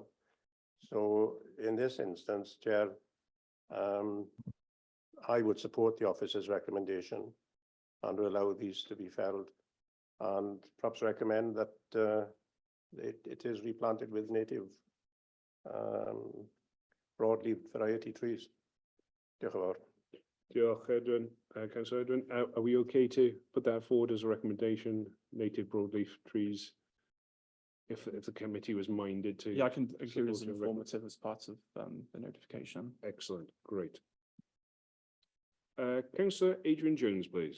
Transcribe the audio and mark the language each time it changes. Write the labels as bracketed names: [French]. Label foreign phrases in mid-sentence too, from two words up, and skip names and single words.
[English] So in this instance, Chair, I would support the officer's recommendation and allow these to be felled, and perhaps recommend that it is replanted with native broadleaf variety trees. [Welsh] Diolch yn fawr. Diolch, Edwin. [English] Councillor Edwin, are we okay to put that forward as a recommendation, native broadleaf trees? If the committee was minded to. Yeah, I can include as informative as part of the notification. Excellent, great. Councillor Adrian Jones, please.